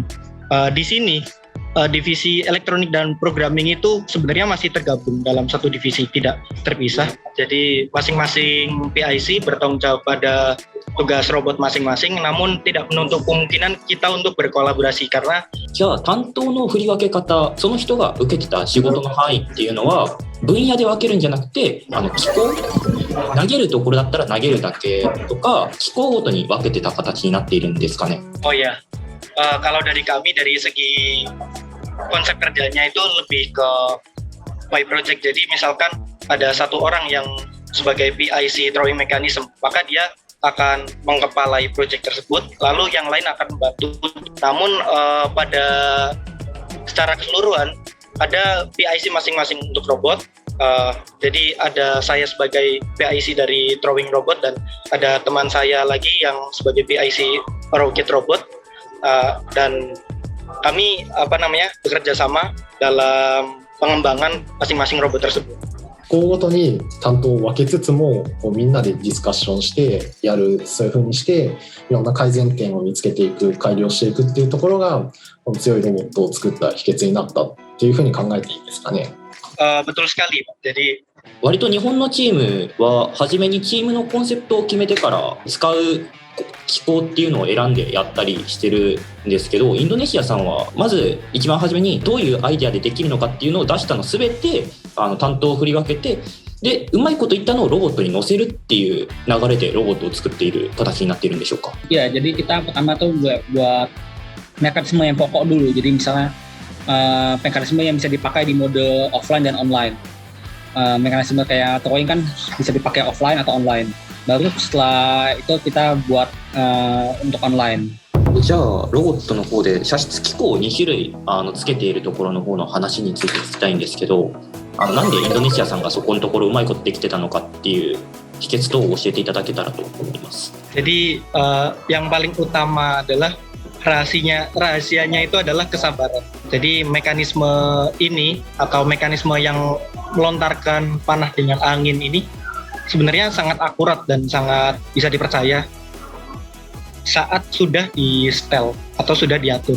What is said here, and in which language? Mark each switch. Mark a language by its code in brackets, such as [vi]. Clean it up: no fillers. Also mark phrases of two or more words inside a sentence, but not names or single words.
[id] Di sini divisi elektronik dan programming itu sebenarnya masih tergabung dalam satu divisi, tidak terpisah. Jadi masing-masing PIC bertanggung jawab pada tugas robot masing-masing, namun tidak menutup kemungkinan kita untuk berkolaborasi karena [ja] じゃあ担当の振り分け方、その人が受けてた仕事の範囲っていうのは分野で分けるんじゃなくて、機構、投げるところだったら投げるだけとか機構ごとに分けてた形になっているんですかね。 [id] Oh ya, kalau dari kami dari segi konsep kerjanya itu lebih ke [en] by project. [id] Jadi misalkan ada 1 orang yang sebagai PIC [en] drawing mechanism, [id] maka dia akan mengepalai project tersebut, lalu yang lain akan membantu. Namun pada secara keseluruhan ada PIC masing-masing untuk robot. Jadi ada saya sebagai PIC dari [en] drawing robot [id] dan ada teman saya lagi yang sebagai PIC [en] rocket robot, [id] dan kami bekerja sama dalam pengembangan masing-masing robot tersebut. [ja] 校ごとに担当を分けつつもみんなでディスカッションしてやる、そういう風にしていろんな改善点を見つけていく、改良していくっていうところがこの強いロボットを作った秘訣になったっていう風に考えていいですかね。 [id] Betul sekali, Pak. Jadi [ja] 割と日本のチームは初めにチームのコンセプトを決めてから使う機構っていうのを選んでやったりしてるんですけど、インドネシアさんはまず一番初めにどういうアイデアでできるのかっていうのを出したの全て担当を振り分けて、でうまいこといったのをロボットに乗せるっていう流れでロボットを作っている形になっているんでしょうか。 [id] Ya, jadi kita pertama tuh buat mekanisme yang pokok dulu. Jadi misalnya mekanisme yang bisa dipakai di mode offline dan online. Mekanisme kayak drawing kan bisa dipakai offline atau online. Baru setelah itu kita buat untuk online. [ja] じゃあロボットの方で射出機構を2種類つけているところの方の話について聞きたいんですけど、なんでインドネシアさんがそこのところうまいことできてたのかっていう秘訣等を教えていただけたらと思います。 [id] Jadi yang paling utama adalah rahasianya itu adalah kesabaran. Jadi mekanisme ini atau mekanisme yang melontarkan panah dengan angin ini sebenarnya sangat akurat dan sangat bisa dipercaya saat sudah di setel atau sudah diatur.